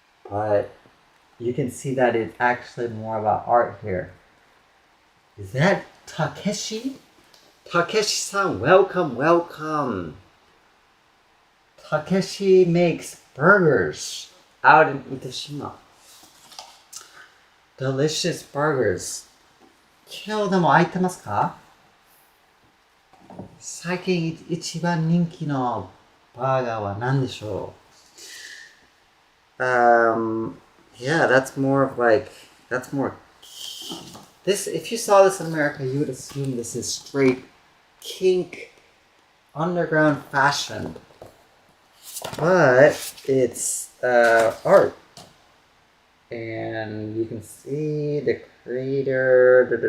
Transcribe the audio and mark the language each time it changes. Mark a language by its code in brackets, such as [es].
[en] But you can see that it's actually more about art here. Is that Takeshi? Takeshi-san, welcome, welcome. Takeshi makes burgers out in Itoshima. Delicious burgers. [ja] 今日でも空いてますか？最近一番人気のバーガーは何でしょう？ [en] Yeah, that's more of like, that's more, this, if you saw this in America, you would assume this is straight kink underground fashion. But it's art. And you can see the creator.